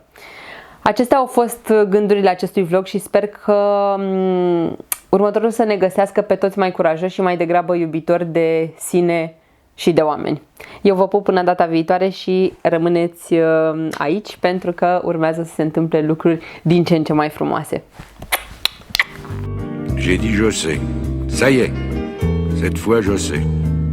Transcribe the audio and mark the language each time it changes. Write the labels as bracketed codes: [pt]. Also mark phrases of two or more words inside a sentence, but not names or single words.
[ro] Acestea au fost gândurile acestui vlog și sper că următorul să ne găsească pe toți mai curajoși și mai degrabă iubitori de sine și de oameni. Eu vă pup până data viitoare și rămâneți aici pentru că urmează să se întâmple lucruri din ce în ce mai frumoase. [fr] J'ai dit je sais. Ça y est. Cette fois je sais.